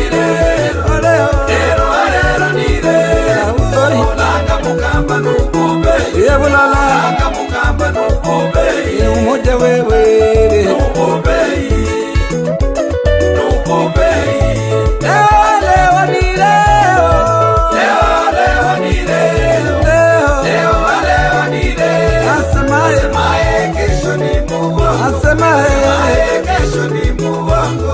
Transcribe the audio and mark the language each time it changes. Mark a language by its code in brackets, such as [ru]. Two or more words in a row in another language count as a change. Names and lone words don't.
[guz] nirero, rero rero nirero, olanga mukamba nubube, olanga mukamba nubube, [sw] umoja wewe [guz] nubube, nubube. [sw] Leo nirero, Leo nirero, leo nirero, asemaye kesho ni muwango, asemaye kesho ni muwango,